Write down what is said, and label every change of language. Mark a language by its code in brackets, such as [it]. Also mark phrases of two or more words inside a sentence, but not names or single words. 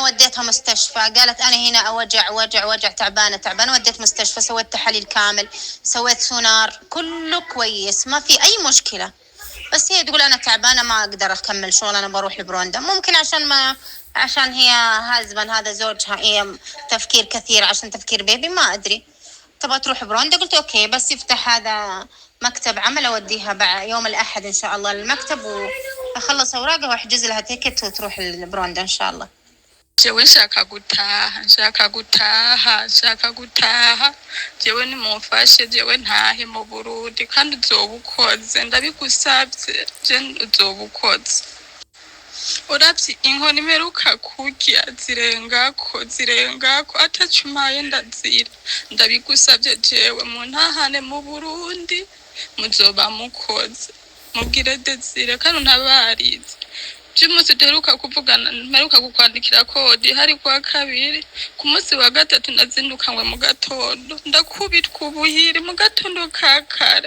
[ar] وديتها مستشفى قالت أنا هنا وجع تعبانة وديت مستشفى سويت تحاليل كامل سويت سونار كله كويس ما في أي مشكلة بس هي تقول أنا تعبانة ما أقدر أكمل شغل أنا بروح لبروندا ممكن عشان هي هازبن هذا زوجها هي تفكير كثير عشان تفكير بيبي ما أدري تبغى تروح بروندا قلت أوكي بس يفتح هذا مكتب عمل أوديها يوم الأحد إن شاء الله للمكتب وأخلص أوراقها وأحجز لها تيكت وتروح لبروندا إن شاء الله [rn] jewe nshaka gutaha jewe nimumfashe jewe ntahe mu Burundi kandi uzobukoze ndabigusabye je uzobukoze uravye inkoni meruka kurya zirengako atacumaye ndazira ndabigusabye jewe mu ntahane mu Burundi muzoba mukoze mubwire Desire kandi ntabarize Jumusi deruka kuvugana meruka kukwandikira kodi hari kwa kabiri ku munsi wa gatatu nazindukanywe mu gatondo ndakubitwa ubuhiri mu gatondo kakare